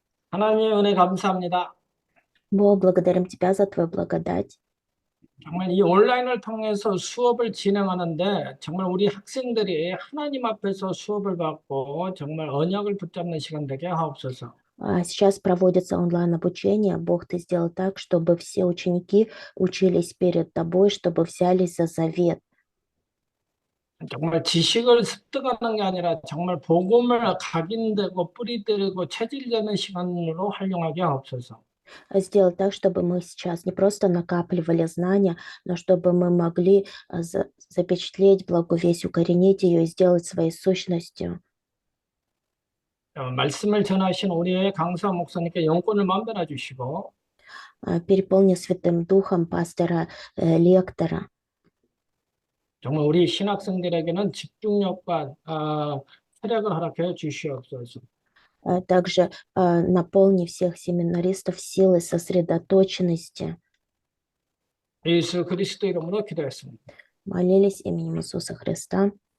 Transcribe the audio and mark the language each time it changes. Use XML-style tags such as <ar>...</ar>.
<ko>하나님의 은혜 감사합니다.</ko> <ru>Бог, благодарим Тебя за Твою благодать.</ru> <ko>정말 이 온라인을 통해서 수업을 진행하는데 정말 우리 학생들이 하나님 앞에서 수업을 받고 정말 언약을 붙잡는 시간 되게 하옵소서.</ko> <ru>Сейчас проводится онлайн-обучение. Бог, Ты сделал так, чтобы все ученики учились перед Тобой, чтобы взялись за завет.</ru> <ko>정말 지식을 습득하는 게 아니라 정말 복음을 각인되고 뿌리들이고 체질되는 시간으로 활용하게 하옵소서.</ko> <ru>Сделал так, чтобы мы сейчас не просто накапливали знания, но чтобы мы могли запечатлеть благую весть, укоренить ее и сделать своей сущностью.</ru> <ko>말씀을 전하신 우리의 강사 목사님께 영권을 만들어 주시고</ko> <ru>Переполни Святым Духом пастора, лектора.</ru> <ko>정말 우리 신학생들에게는 집중력과 체력을 허락해 주시옵소서.</ko> <ru>Также наполни всех семинаристов силой сосредоточенности.</ru> <ko>예수 그리스도 이름으로 기도했습니다.</ko> <ru>Молились именем Иисуса Христа.</ru>